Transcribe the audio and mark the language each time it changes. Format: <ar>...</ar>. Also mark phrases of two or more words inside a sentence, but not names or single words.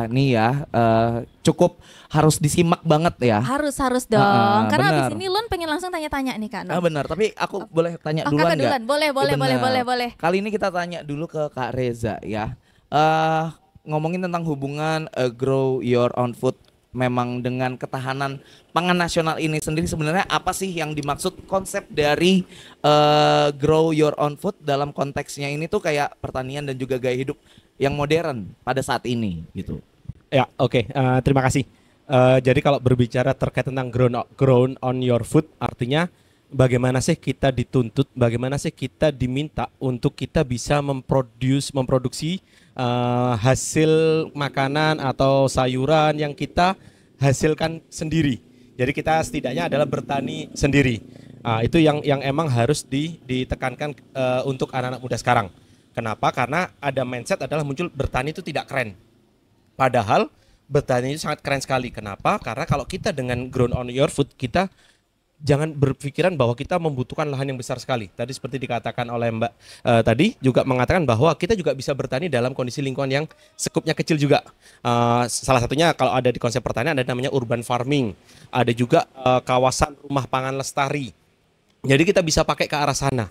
<id>Nih ya, cukup harus disimak banget ya. Harus dong. Karena benar. abis ini Lun pengen langsung tanya-tanya nih Kak Anom. Benar, tapi aku boleh tanya Oh, duluan Kakak nggak? duluan. Boleh. Benar. Kali ini kita tanya dulu ke Kak Reza ya. Ngomongin tentang hubungan</id> <en>grow your own food</en> <id>memang dengan ketahanan pangan nasional ini sendiri, sebenarnya apa sih yang dimaksud konsep dari</id> <en>grow your own food</en> <id>dalam konteksnya ini tuh kayak pertanian dan juga gaya hidup yang modern pada saat ini gitu. Ya oke, terima kasih. Jadi kalau berbicara terkait tentang</id> <en>grown on your food,</en> <id>artinya bagaimana sih kita dituntut, bagaimana sih kita diminta untuk kita bisa memproduksi hasil makanan atau sayuran yang kita hasilkan sendiri. Jadi kita setidaknya adalah bertani sendiri. Itu yang emang harus ditekankan untuk anak-anak muda sekarang. Kenapa? Karena ada mindset adalah muncul bertani itu tidak keren. Padahal bertani itu sangat keren sekali. Kenapa? Karena kalau kita dengan</id> <en>grown on your food,</en> <id>kita jangan berpikiran bahwa kita membutuhkan lahan yang besar sekali. Tadi seperti dikatakan oleh Mbak tadi juga mengatakan bahwa kita juga bisa bertani dalam kondisi lingkungan yang skupnya kecil juga. Salah satunya kalau ada di konsep pertanian ada namanya</id> <en>urban farming.</en> <id>Ada juga kawasan rumah pangan lestari. Jadi kita bisa pakai ke arah sana.</id>